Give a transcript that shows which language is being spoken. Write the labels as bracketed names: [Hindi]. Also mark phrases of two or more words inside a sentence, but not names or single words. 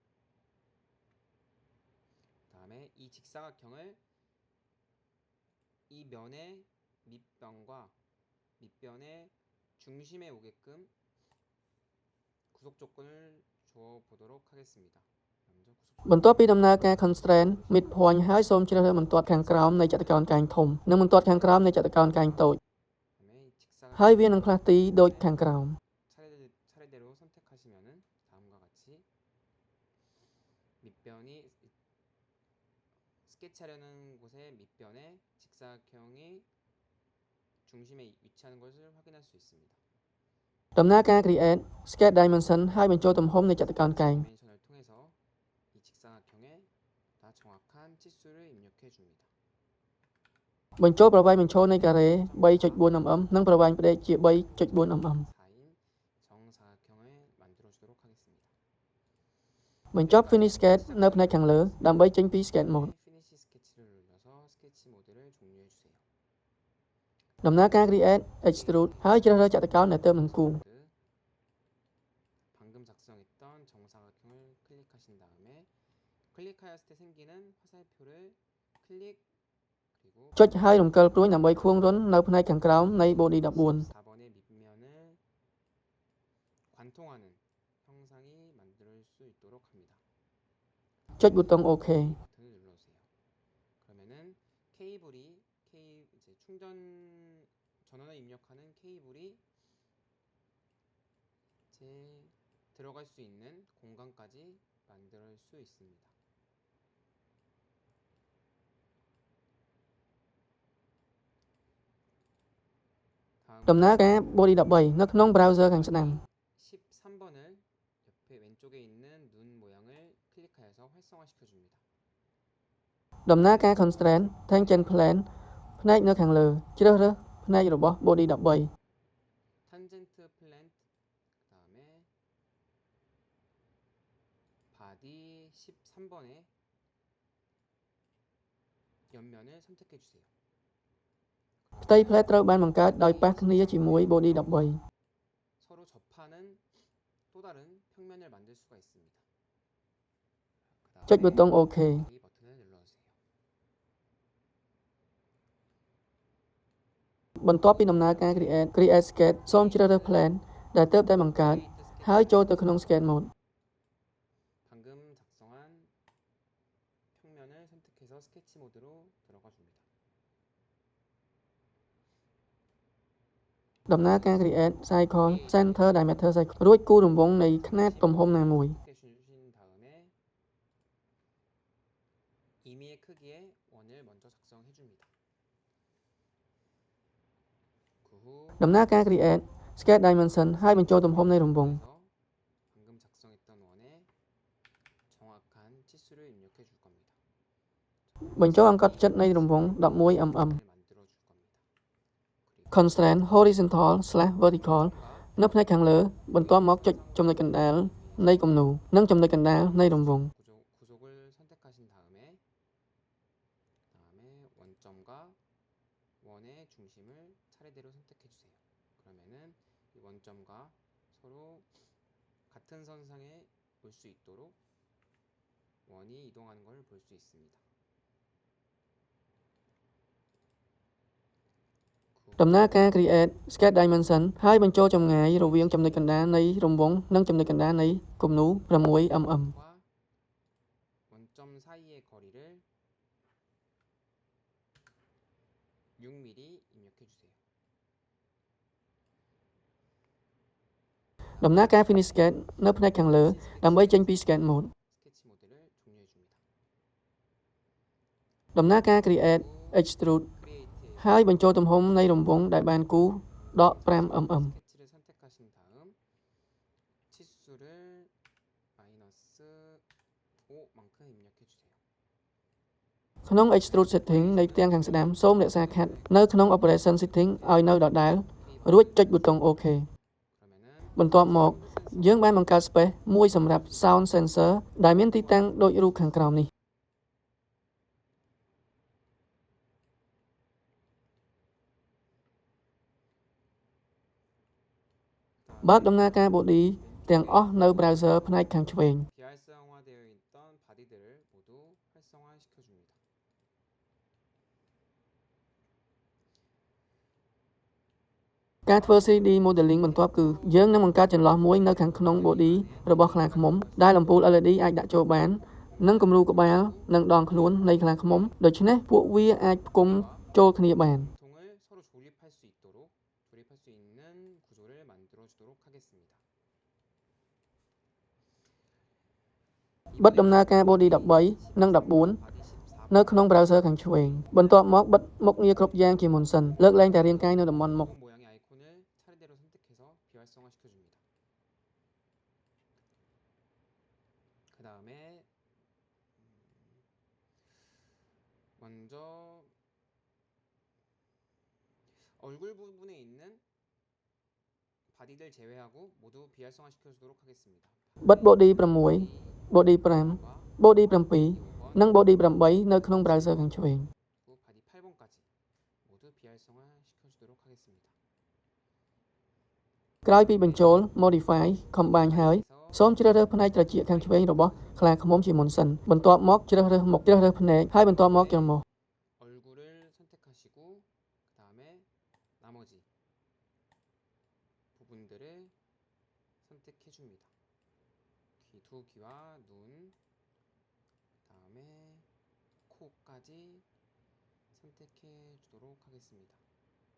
[Korean] 다음에 이 직사각형을 이 면의 밑변과 밑변의 중심에 오게끔 구속 조건을 주어 보도록 하겠습니다. 먼저 구속 [Khmer] បន្ទាប់ពីដំណើរការ [English] Constraint Midpoint [Khmer] ហើយសូមជ្រើសរើសបន្ទាត់ខាងក្រោមនៃចតុកោណកែងធំនិងបន្ទាត់ខាងក្រោមនៃចតុកោណកែងតូច [Korean] 다음에 이 직사각형 [Khmer] ហើយវានឹងផ្លាស់ទីដូចខាងក្រោម [Korean] 차례대로 선택하시면은 다음과 같이 밑변이 스케치하려는 곳의 밑변에 직사각형이 중심에 위치하는 것을 확인할 수 있습니다. [Khmer] ដំណើរការ [English] Create Sketch Dimension [Khmer] ហើយបញ្ចូលទំហំនៃចតុកោណកែង [Korean] 디멘션을 통해서 이 직사각형에 다 정확한 치수를 입력해 줍니다. [Khmer] បញ្ចូលប្រវែងបញ្ឈរនៃការ៉េ 3.4mm និងប្រវែងផ្ដេកជា 3.4mm [Korean] 4인 정사각형을 만들어 주도록 하겠습니다. [Khmer] បញ្ចប់ [English] Finish Sketch [Khmer] នៅផ្នែកខាងលើដើម្បីចេញពី [English] Sketch Mode [Korean] 피니시 스케치를 눌러서 스케치 모드를 종료해 주세요. [Khmer] ដំណើរការ [English] Create Extrude [Khmer] ហើយជ្រើសរើសចតុកោណដែលទើបនឹងគូរ [Korean] 방금 작성했던 정사각형을 클릭하신 다음에 클릭하였을 때 생기는 화살표를 클릭 그리고 [Khmer] ចុចហើយរំកិលព្រួយដើម្បីខួងរុននៅផ្នែកខាងក្រោមនៃ Body 14 [Korean] 4번의 밑면을 관통하는 형상이 만들 수 있도록 합니다. [Khmer] ចុចប៊ូតុង OK [Korean] 버튼을 눌러주세요. 그러면은 케이블이 이제 충전 전원을 입력하는 케이블이 들어갈 수 있는 공간까지 만들 수 있습니다. [Khmer] ដំណើរការ body 13 នៅក្នុង browser ខាងស្ដាំ [Korean] 13번을 옆에 왼쪽에 있는 눈 모양을 클릭하여서 활성화시켜줍니다. [Khmer] ដំណើរការ [English] constraint tangent plane [Khmer] ផ្នែកនៅខាងលើជ្រើសរើសផ្នែករបស់ body 13 [English] tangent plant [Korean] 그 다음에 body 13번의 옆면을 선택해 주세요. [Khmer] ផ្ទៃ plate ត្រូវបានបង្កើតដោយប៉ះគ្នាជាមួយ body 13 [Korean] 서로 접하는 또 다른 평면을 만들 수가 있습니다. [Khmer] ចុចប៊ូតុង OK [Korean] 이 버튼을 눌러주세요. [Khmer] បន្ទាប់ពីដំណើរការ [English] create sketch [Khmer] សូមជ្រើសរើស plane ដែលទើបតែបង្កើតហើយចូលទៅក្នុង [English] sketch mode [Korean] 방금 작성한 평면을 선택해서 스케치 모드로 들어가 줍니다. [Khmer] ដំណើរការ [English] create cycle center diameter cycle [Khmer] រួចគូររង្វង់នៃຂະຫນាតទំហំណាមួយ [Korean] 주신 다음에 임의의 크기의 원을 먼저 작성해 줍니다. 그 후 [Khmer] ដំណើរការ [English] create sketch dimension [Khmer] ហើយបញ្ចូលទំហំនៃរង្វង់ [Korean] 방금 작성했던 원에 정확한 치수를 입력해 줄 겁니다. [Khmer] បញ្ចូលអង្កត់ផ្ចិតនៃរង្វង់ 11mm [Korean] 만들어 줄 겁니다. [English] constraint horizontal/vertical [Khmer] នៅផ្នែកខាងលើបន្ទាប់មកចុចចំណុចកណ្ដាលនៃគំនូរនិងចំណុចកណ្ដាលនៃរង្វង់ [Korean] 구속을 선택하신 다음에 원점과 원의 중심을 차례대로 선택해 주세요. 그러면은 이 원점과 서로 같은 선상에 올 수 있도록 원이 이동하는 걸 볼 수 있습니다. [Khmer] ដំណើរការ [English] create sketch dimension [Khmer] ហើយបញ្ចូលចម្ងាយរវាងចំណុចកណ្ដាលនៃរង្វង់និងចំណុចកណ្ដាលនៃគំនូរ 6mm [Korean] 원점 사이의 거리를 6mm 입력해 주세요. [Khmer] ដំណើរការ [English] finish sketch [Khmer] នៅផ្នែកខាងលើដើម្បីចេញពី [English] sketch mode [Korean] 스케치 모드를 종료해 줍니다. [Khmer] ដំណើរការ [English] create extrude [Khmer] ហើយបញ្ចូលទំហំនៃរង្វង់ដែលបានគូរដក 5mm [Korean] 스케치를 선택하신 다음 치수를 -5만큼 입력해 주세요. [Khmer] ក្នុង [English] extrude setting [Khmer] នៃផ្ទាំងខាងស្ដាំសូមរក្សាខាត់នៅក្នុង [English] operation setting [Khmer] ឲ្យនៅដដែលរួចចុចប៊ូតុង OK បន្ទាប់មកយើងបានបង្កើត space មួយសម្រាប់ [English] sound sensor [Khmer] ដែលមានទីតាំងដូចរូបខាងក្រោមនេះបើកដំណើរការ body ទាំងអស់នៅ browser ផ្នែកខាងឆ្វេង [Korean] 비활성화되어 있던 바디들을 모두 활성화시켜 줍니다. [Khmer] ការធ្វើ [English] 3D modeling [Khmer] បន្ទាប់គឺយើងនឹងបង្កើតចន្លោះមួយនៅខាងក្នុង body របស់ខ្លាឃ្មុំដែលអំពូល LED អាចដាក់ចូលបាននិងគំរូក្បាលនិងដងខ្លួននៃខ្លាឃ្មុំដូច្នេះពួកវាអាចផ្គុំចូលគ្នាបាន [Korean] 통을 서로 조립할 수 있는 구조를 만들어 주도록 하겠습니다. [Khmer] បិទដំណើរការ body 13និង14នៅក្នុង browser ខាងឆ្វេងបន្ទាប់មកបិទមុខងារគ្រប់យ៉ាងជាមុនសិនលើកលែងតែរាងកាយនៅតំបន់មុខ [Korean] 모양의 아이콘을 차례대로 선택해서 비활성화시켜 줍니다. 그 다음에 먼저 얼굴 부분에 있는 바디들 제외하고 모두 비활성화시켜 주도록 하겠습니다. [Khmer] បិទ body 6 body 5 body 7 និង body 8នៅក្នុង browser ខាងឆ្វេង [Korean] 그리고 바디 8번까지 모두 비활성화시켜 주도록 하겠습니다. [Khmer] ក្រោយពីបញ្ចូល [English] modify combine [Khmer] ហើយសូមជ្រើសរើសផ្នែកត្រចៀកខាងឆ្វេងរបស់ខ្លាឃ្មុំជាមុនសិនបន្ទាប់មកជ្រើសរើសមុខជ្រើសរើសភ្នែកហើយបន្ទាប់មកច្រមុះ [Korean] 얼굴을 선택하시고 그 다음에 나머지 부분들을 선택해 줍니다. 두 귀와 눈, 그 다음에 코까지 선택해 주도록 하겠습니다.